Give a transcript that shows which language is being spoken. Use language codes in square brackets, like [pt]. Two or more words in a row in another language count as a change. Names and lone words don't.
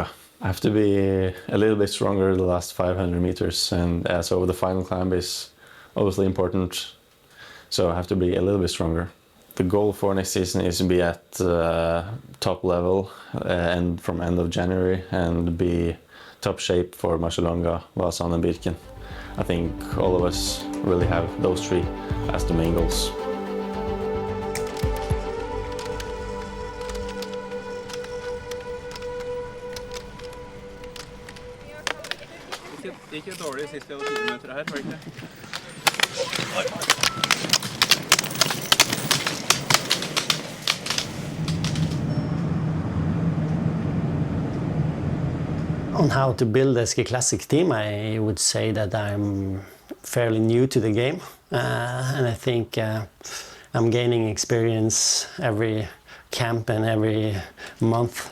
[en] I have to be a little bit stronger the last 500 meters, and so the final climb is obviously important, so I have to be a little bit stronger. The goal for next season is to be at top level and from end of January, and be top shape for Marcialonga, Vasan and Birken. I think all of us really have those three as the main goals. [no] Det gikk dårlig sist vi hadde 10 minutter her, var det ikke? [en] On how to build a ski classic team, I would say that I'm fairly new to the game, and I think I'm gaining experience every camp and every month.